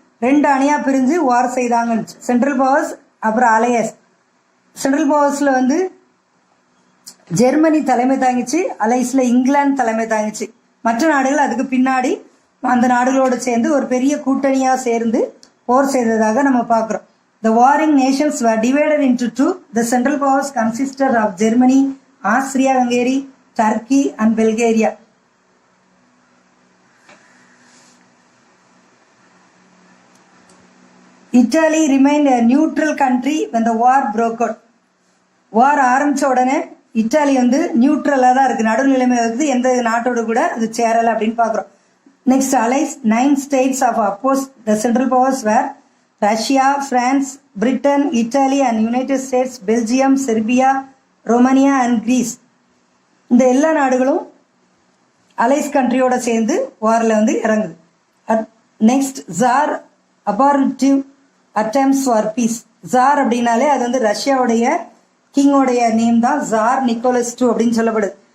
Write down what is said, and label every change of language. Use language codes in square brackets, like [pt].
[ta] 2 அணியா பிரிஞ்சு வார் செய்தாங்க. சென்ட்ரல் பவர்ஸ் அப்புறம் அலையஸ். சென்ட்ரல் பவர்ஸ்ல ஜெர்மனி தலைமை தாங்கிச்சு, அலைஸ்ல இங்கிலாந்து தலைமை தாங்கிச்சு. மற்ற நாடுகள் அதுக்கு பின்னாடி அந்த நாடுகளோடு சேர்ந்து ஒரு பெரிய கூட்டணியா சேர்ந்து போர் செய்ததாக நம்ம பார்க்கிறோம். [en] The warring nations were divided into 2. The central powers consisted of Germany, Austria-Hungary, Turkey and Bulgaria. Italy remained a neutral country when the war broke out. [ta] வார் ஆரம்பிச்ச உடனே இத்தாலி நியூட்ரலா தான் இருக்கு, நடுநிலைமை இருக்குது, எந்த நாட்டோடு கூட அது சேரல அப்படின்னு பாக்குறோம். [en] Next allies 9 states of opposed the central powers were Russia, France, Britain, Italy and United States, Belgium, Serbia, Romania and Greece. [ta] இந்த எல்லா நாடுகளும் அலைஸ் கண்ட்ரியோட சேர்ந்து வார்ல இறங்குது. [en] Next tsar abortive attempts for peace. [ta] Jar அப்படின்னாலே அது ரஷ்யாவுடைய கிங்கோடைய நேம் தான், ஜார் நிக்கோலஸ் II அப்படின்னு சொல்லப்படுது.